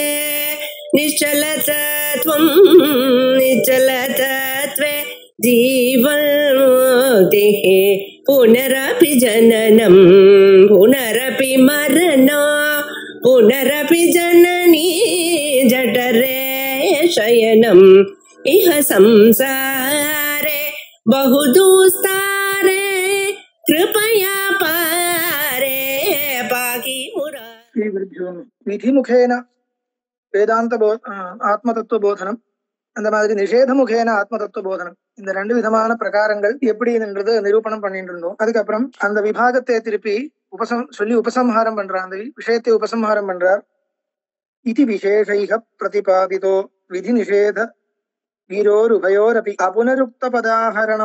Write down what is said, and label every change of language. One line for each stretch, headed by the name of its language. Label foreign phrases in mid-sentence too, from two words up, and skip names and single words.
Sanskrit: निश्चलतत्वं निश्चलतत्वे जीवन्मुक्तिः पुनरपि जननं पुनरपि मरणं पुनरपि जननी जठरे शयनम् इह संसारे बहुदुस्तारे कृपया पारे पाहि मुरारे.
Tamil: विधिमुखेन வேதாந்த ஆத்ம தத்துவ போதனம், அந்த மாதிரி நிஷேத முகேன ஆத்ம தத்துவ போதனம், இந்த ரெண்டு விதமான பிரகாரங்கள் எப்படி என்றது நிரூபணம் பண்ணிட்டு இருந்தோம். அதுக்கப்புறம் அந்த விபாகத்தை திருப்பி சொல்லி உபசம்ஹாரம் பண்றார், அந்த விஷயத்தை உபசம்ஹாரம் பண்றார்.
Sanskrit: इति विशेषैक प्रतिपादितो विधि निषेध वीरोर् उभयोरपि अपुनरुक्त पदाकरणम्.